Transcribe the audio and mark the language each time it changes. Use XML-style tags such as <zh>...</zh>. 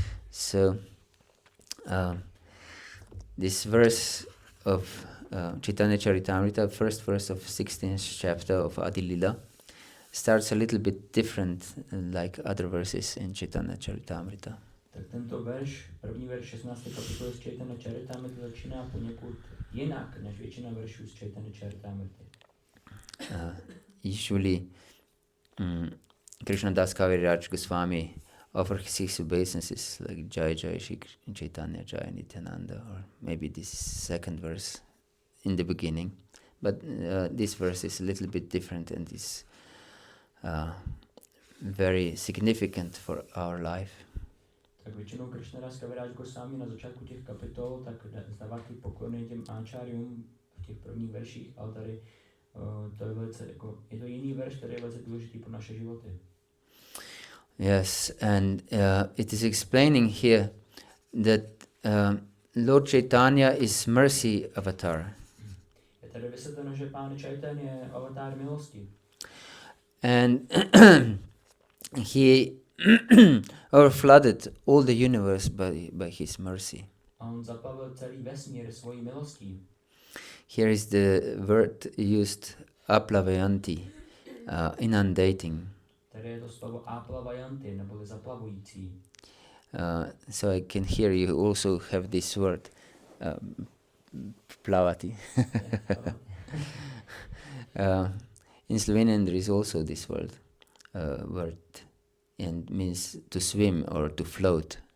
<en>So, this verse of Chaitanya Charitamrita, first verse of 16th chapter of Adi Lila, starts a little bit different like other verses in Chaitanya Charitamrita.</en> <cs>Tak tento verš, první verš 16. kapitoly z Chaitanya Charitamrity začíná poněkud jinak než většina veršů z Chaitanya Charitamrity.</cs> <en>Usually, Krishna Das Kaviraj Goswami offers his obeisances like Jai Jai Shri Chaitanya Jai Nityananda, or maybe this second verse in the beginning. But this verse is a little bit different and is very significant for our life.</en> <cs>Tak většinou Krishna Das Kaviraj Goswami na začátku těch kapitol tak zdává ty poklony těm áčárium v těch prvních verších, ale tady to je velice jako, je to jiný verš, který je velice důležitý pro naše životy.</cs> <en>Yes, and it is explaining here that Lord Caitanya is mercy avatar.</en> <cs>Je tady vysvětleno, že Pán Chaitanya je avatar milosti.</cs> <en>And he overflooded all the universe by his mercy.</en> <cs>A on zaplavil celý vesmír svojí milostí.</cs> <en>Here is the word used aplavayanti, inundating.</en> <cs>Tady je to slovo aplavayanti, neboli zaplavující.</cs> <en>So I can hear you also have this word, plavati. In Slovenian there is also this word, and means to swim or to float.</en>